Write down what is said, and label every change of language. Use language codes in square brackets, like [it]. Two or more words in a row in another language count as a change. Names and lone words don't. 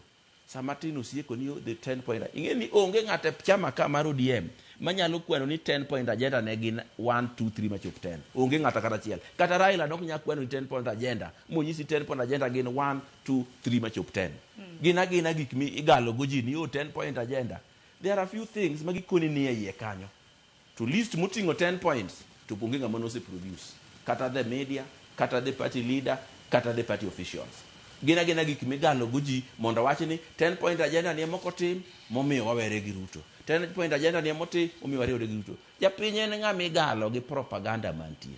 [luo] Samatino sieko ni [en] the 10 point. [luo] Ingeni onge ng'ate chama ka mar ODM manyalo kwano ni [en] 10 point agenda [luo] ne gin 1 2 3 machop 10. Onge ng'ata kata achiel. Kata Raila dok nya kwano ni [en] 10 point agenda. [luo] Monyisi [en] 10 point agenda [luo] gin 1 2 3 machop 10. Gina gik mi igalo goji ni [en] 10 point agenda. There are a few things [luo] magikoni ni iye kanyo. To list mutingo 10 points to onge ng'ama no se produce. [en] Kata the media, kata the party leader, kata the party officials. [luo] Gina gik migalo goji mondo wachi ni [en] 10 point agenda [luo] ni moko tim momiyo wawere gi Ruto. [en] 10 point agenda [luo] ni moti omiyo wawere gi Ruto. Japiny en ng'ama igalo gi propaganda mantie.